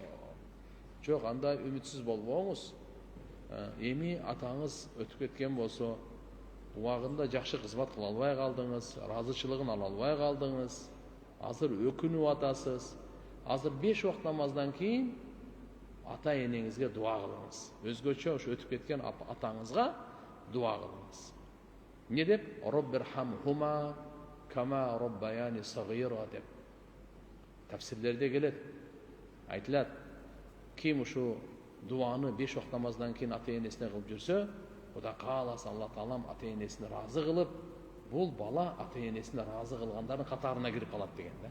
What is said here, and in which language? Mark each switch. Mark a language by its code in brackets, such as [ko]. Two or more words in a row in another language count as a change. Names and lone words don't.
[ky] Жок, андай үмүтсүз болбоңуз. Эми атаңыз өтүп кеткен болсо, убагында жакшы кызмат кыла албай калдыңыз, ыраазычылыгын ала албай калдыңыз, азыр өкүнүп атасыз. Азыр 5 убакыт намаздан кийин ата энеңизге дуа кылыңыз. Өзгөчө ушу өтүп кеткен атаңызга дуа кылыңыз. Не деп? [ar] رب ارحمهما كما ربياني صغيرا деп. [ky] Тafsirlerde келет. Айтылат, ким ушу дуаны 5 убакыт намаздан кийин ата энесине кылып жүрсө, Кудай кааласа Алла Таалам ата энесин разы кылып, бул бала ата энесин разы кылгандардын катарына кирип калат деген да.